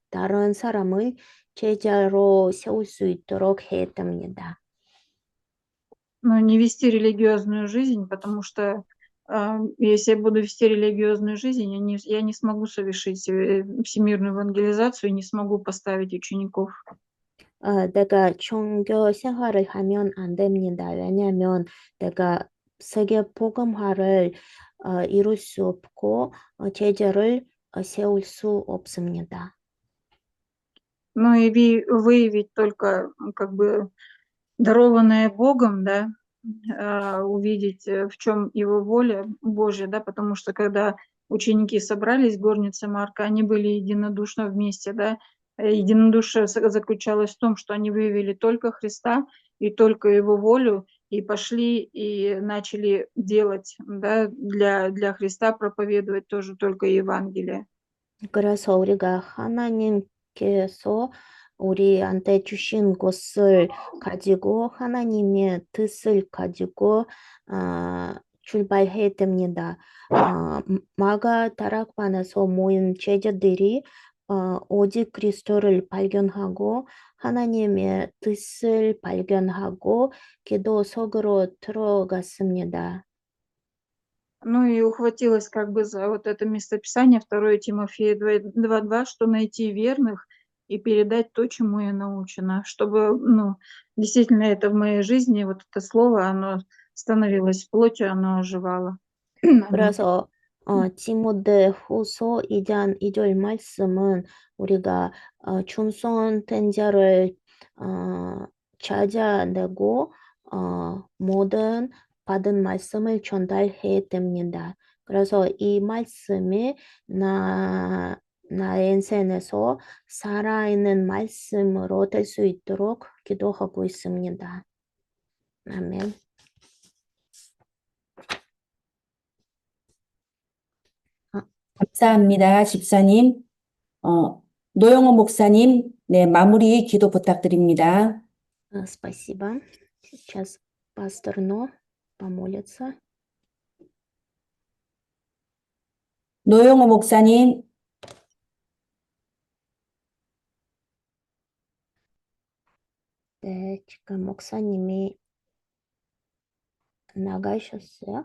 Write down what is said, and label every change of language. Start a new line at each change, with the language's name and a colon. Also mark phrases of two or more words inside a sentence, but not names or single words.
Korean: 다른 사람을 제자로 세울 수 있도록 해야 됩니다.
Russian: Но не вести религиозную жизнь, потому что если я буду вести религиозную жизнь, я не смогу совершить всемирную евангелизацию и не смогу поставить учеников.
Korean: 내가 종교 생활을 하면 안 됩니다. 왜냐하면 내가 세계 복음화를 이룰 수 없고 제자를 세울 수 없습니다.
Russian: Ну и выявить только как бы дарованное Богом, да, увидеть, в чем его воля Божья, да, потому что когда ученики собрались в горнице Марка, они были единодушно вместе, да, единодушие заключалось в том, что они выявили только Христа и только его волю, и пошли и начали делать, да, для Христа проповедовать тоже только Евангелие.
Korean: 그래서 우리가 하나님께서 우리한테 주신 것을 가지고 하나님의 뜻을 가지고 출발해야 됩니다. 마가 다락방에서 모인 제자들이 오직 그리스도를 발견하고 하나님의 뜻을 발견하고 기도 속으로 들어갔습니다.
Russian: Ну и ухватилась как бы за вот это местописание 2 Тимофея 2:2, что найти верных и передать то, чему я научена, чтобы, ну, действительно это в моей жизни, вот это слово, оно становилось плотью, оно оживало.
Korean: 그래서 디모데후서 2장 2절 말씀은 우리가 충성된 자를 찾아내고 모든 받은 말씀을 전달해야 됩니다. 그래서 이 말씀이 나의 인생에서 살아있는 말씀으로 될 수 있도록 기도하고 있습니다. 아멘. 감사합니다, 집사님. 노영호 목사님, 네, 마무리 기도 부탁드립니다.
Russian: Спасибо. Сейчас пастор Но помолится.
Korean: 노영호 목사님, 네, 지금 목사님이 나가셨어요?